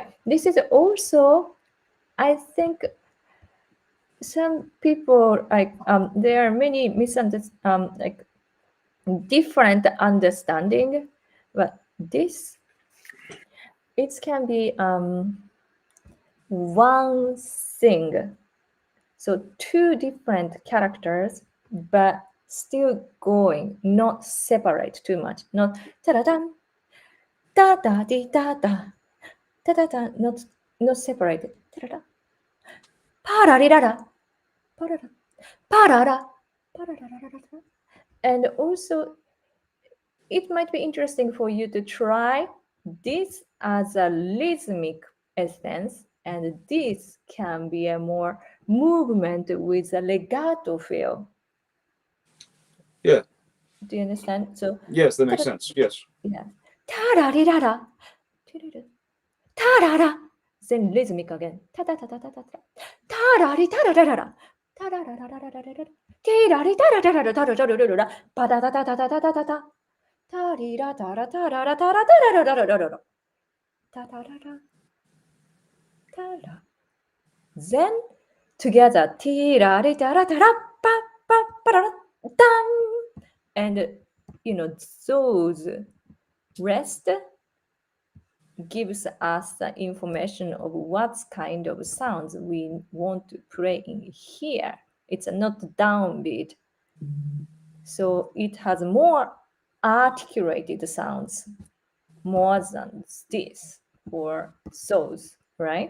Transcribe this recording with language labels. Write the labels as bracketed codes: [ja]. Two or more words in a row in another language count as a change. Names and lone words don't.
[en] This is also, I think, some people there are many like different understanding, but this it can be one thing. So two different characters, but still going, not separate too much. Not ta-da-dan, da-da-di-da-da, ta-da-da, not separated. Ta-da-da, pa-ra-ri-ra-ra, pa-ra-ra, pa-ra-ra, pa-ra-ra-ra-ra-ra. And also, it might be interesting for you to try this as a rhythmic essence, and this can be a more movement with a legato feel. Yeah. Do you understand? So Yes, that makes sense. Yes. yeah, ta-ra-ri-ra-ra, ta-ra-ra, then rhythmic again. Ta-ta-ta-ta-ta-ta, ta-ra-ri-ta-ra-ra-ra, ta-ra-ra-ra-ra-ra-ra-ra, ti-ra-ri-ta-ra-ra-ra-ra-ra-ra-ra-ra, pa-ta-ta-ta-ta-ta-ta-ta-ta, ta-ri-ra-ta-ra-ta-ra-ra-ta-ra-ra-ra-ra-ra-ra, ta-ta-ra-ra, ta-ra. Then together, ti-ra-ri-ta-ra-ta-ra-pa-pa-pa-ra-dam. And those rest gives us the information of what kind of sounds we want to play in here. It's not downbeat. So it has more articulated sounds, more than this or those, right?